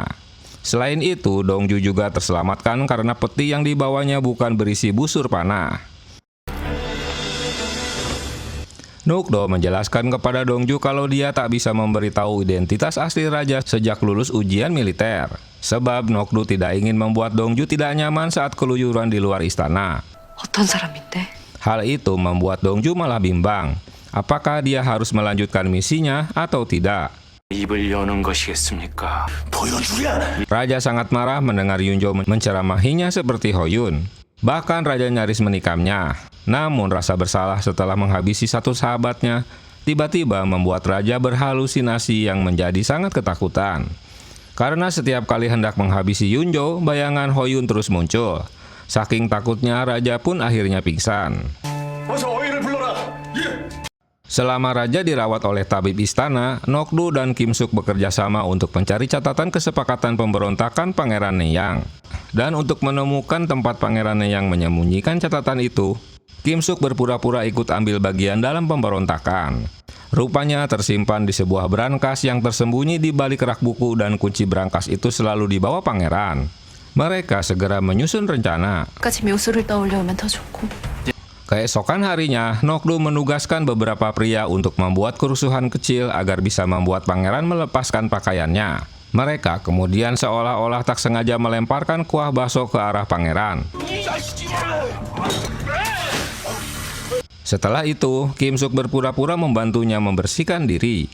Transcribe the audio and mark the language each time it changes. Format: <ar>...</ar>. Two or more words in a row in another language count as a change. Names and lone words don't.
<id>Selain itu, Dongju juga terselamatkan karena peti yang dibawanya bukan berisi busur panah. Nokdu menjelaskan kepada Dongju kalau dia tak bisa memberitahu identitas asli raja sejak lulus ujian militer. Sebab Nokdu tidak ingin membuat Dongju tidak nyaman saat keluyuran di luar istana.</id> <ko>어떤 사람인데?</ko> <id>Hal itu membuat Dongju malah bimbang. Apakah dia harus melanjutkan misinya atau tidak?</id> <ko>입을 여는 것이겠습니까? 보여주랴!</ko> <id>Raja sangat marah mendengar Yunjo menceramahinya seperti Hoyun. Bahkan raja nyaris menikamnya. Namun rasa bersalah setelah menghabisi satu sahabatnya tiba-tiba membuat raja berhalusinasi yang menjadi sangat ketakutan. Karena setiap kali hendak menghabisi Yunjo, bayangan Hoyun terus muncul. Saking takutnya raja pun akhirnya pingsan.</id> <ko>어서 어인을 불러라! 예!</ko> <id>Selama raja dirawat oleh tabib istana, Nokdu dan Kim Suk bekerja sama untuk mencari catatan kesepakatan pemberontakan Pangeran Neyang. Dan untuk menemukan tempat Pangeran Neyang menyembunyikan catatan itu, Kim Suk berpura-pura ikut ambil bagian dalam pemberontakan. Rupanya tersimpan di sebuah brankas yang tersembunyi di balik rak buku dan kunci brankas itu selalu dibawa pangeran. Mereka segera menyusun rencana.</id> <ko>까지 묘수를 떠올려오면 더 좋고.</ko> <id>Keesokan harinya, Nokdu menugaskan beberapa pria untuk membuat kerusuhan kecil agar bisa membuat pangeran melepaskan pakaiannya. Mereka kemudian seolah-olah tak sengaja melemparkan kuah bakso ke arah pangeran. Setelah itu, Kim Suk berpura-pura membantunya membersihkan diri.</id>